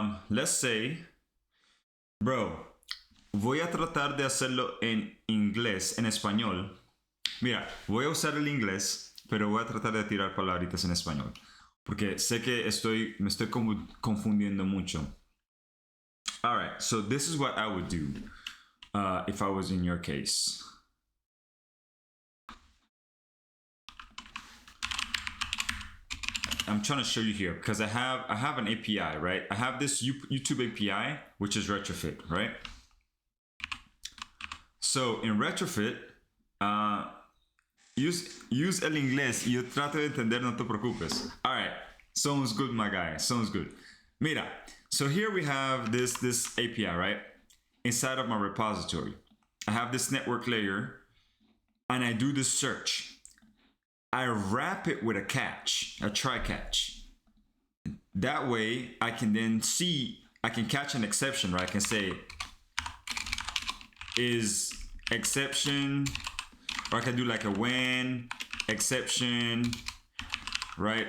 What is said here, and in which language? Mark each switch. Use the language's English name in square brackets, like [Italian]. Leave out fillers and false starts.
[English] Let's say, bro, [Spanish] voy a tratar de hacerlo en inglés, en español. Mira, voy a usar el inglés, pero voy a tratar de tirar palabritas en español. Porque sé que me estoy confundiendo mucho. [English] Alright, so this is what I would do if I was in your case. I'm trying to show you here because I have an API, right? I have this YouTube API, which is retrofit, right? So in retrofit, [Spanish] use el inglés y yo trato de entender, no te preocupes. [English] All right, sounds good, my guy, sounds good. Mira, so here we have this API, right? Inside of my repository. I have this network layer and I do this search. I wrap it with a catch, a try catch. That way I can then see, I can catch an exception, right? I can say, is exception, or I can do like a when, exception, right?